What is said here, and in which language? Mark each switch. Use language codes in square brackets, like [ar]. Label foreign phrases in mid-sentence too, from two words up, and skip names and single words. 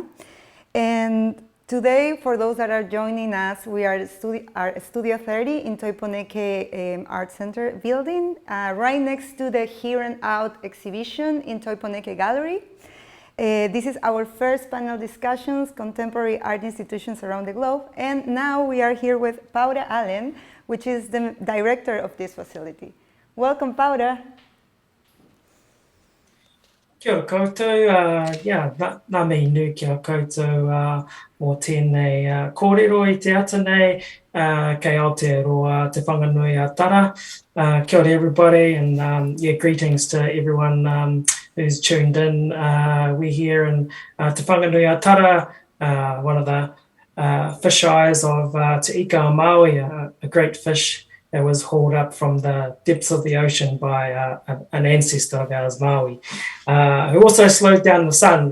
[en] And today, for those that are joining us, we are at Studio 30 in Toi Poneke Art Centre building, right next to the Here and Out exhibition in Toi Poneke Gallery. This is our first panel discussions, contemporary art institutions around the globe. And now we are here with Paora Allen, which is the director of this facility. Welcome, Paora. [mi] Kia ora koutou, nā mihi nui kia koutou mō tēnei kōrero I te ata nei, kei Aotearoa te whanganui a tara. Kia ora [en] everybody, and greetings to everyone who's tuned in. We're here in Te Whanganui a Tara, one of the fish eyes of Te Ika o Maui, a great fish that was hauled up from the depths of the ocean by an ancestor of ours, Maui, who also slowed down the sun.